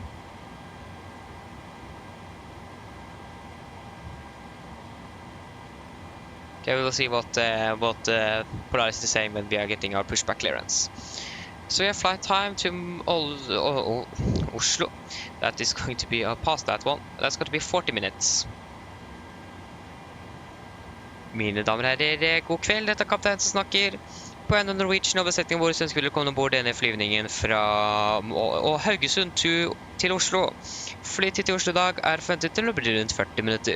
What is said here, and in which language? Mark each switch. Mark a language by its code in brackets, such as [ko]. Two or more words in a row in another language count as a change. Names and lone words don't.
[en] Okay, we will see what Polaris is saying when we are getting our pushback clearance. So we have flight time to Oslo. That is going to be past that one. That's going to be 40 minutes. [no] Mine damer og herrer, god kveld, dette er kaptein som snakker. På en av Norwegian og besetningen vår ønsker vi å komme ombord denne flyvningen fra Haugesund til Oslo. Flytid til Oslo i dag er forventet til å bli rundt 40 minutter.